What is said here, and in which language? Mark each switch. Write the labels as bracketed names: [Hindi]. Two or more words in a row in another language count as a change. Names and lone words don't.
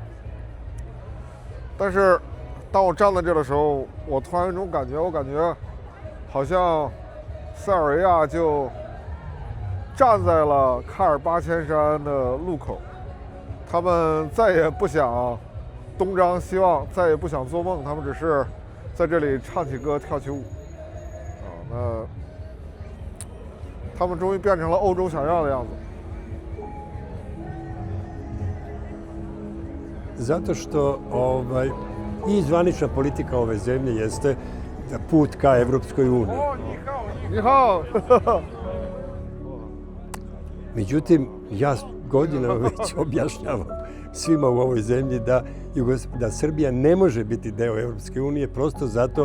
[Chinese] 但是当我站在这的时候，我突然有一种感觉，我感觉好像塞尔维亚就站在了喀尔巴阡山的路口，他们再也不想东张西望，再也不想做梦，他们只是在这里唱起歌跳起舞啊，那他们终于变成了欧洲想要的样子。 [Serbian] Zato što i zvanična politika ove zemlje jeste put ka Evropskoj uniji. Međutim, ja godinama već objašnjavam svima u ovoj zemlji da Srbija ne može biti deo Evropske unije prosto zato.